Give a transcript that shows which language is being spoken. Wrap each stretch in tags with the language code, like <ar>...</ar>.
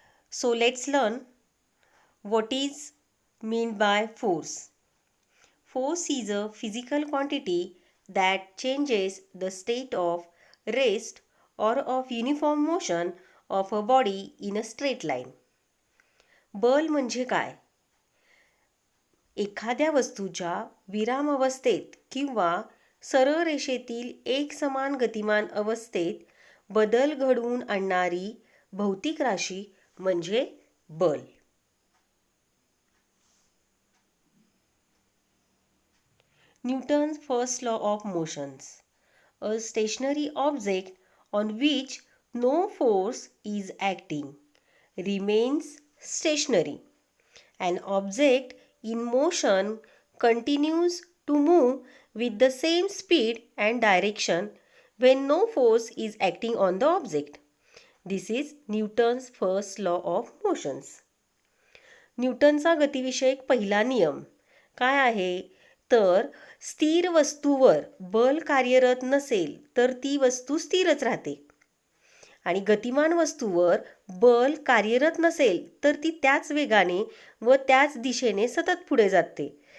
<en>So let's learn what is meant by force. Force is a physical quantity that changes the state of rest or of uniform motion of a body in a straight line.</en> <mr>बल म्हणजे काय? एखाद्या वस्तूच्या विराम अवस्थेत किंवा सरळ रेषेतील एकसमान गतिमान अवस्थेत बदल घडवून आणणारी भौतिक राशी म्हणजे बल.</mr> <en>Newton's first law of motions. A stationary object on which no force is acting remains stationary. An object in motion continues to move with the same speed and direction when no force is acting on the object. This is Newton's first law of motions.</en> <mr>न्यूटनचा गतिविषयक पहिला नियम काय आहे? तर स्थिर वस्तूवर बल कार्यरत नसेल तर ती वस्तू स्थिरच राहते आणि गतिमान वस्तूवर बल कार्यरत नसेल तर ती त्याच वेगाने व त्याच दिशेने सतत पुढे जाते.</mr>